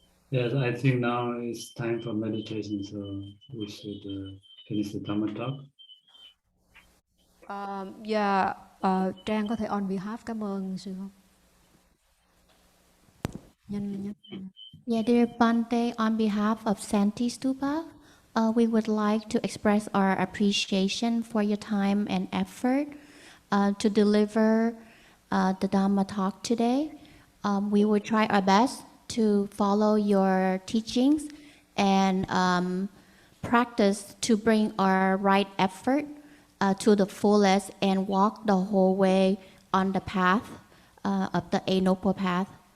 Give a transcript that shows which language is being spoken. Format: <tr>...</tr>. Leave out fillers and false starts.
<en>Yes, I think now it's time for meditation, so we should finish the Dhamma talk.</en> <vi>Trang có thể</vi> <en>on behalf</en> <vi>cảm ơn sư không? Nhanh.</vi> <en>Yeah, dear Bante, on behalf of Santi Stupa, we would like to express our appreciation for your time and effort to deliver the Dhamma talk today. We will try our best to follow your teachings and practice to bring our right effort to the fullest and walk the whole way on the path of the Eight Noble Path.</en>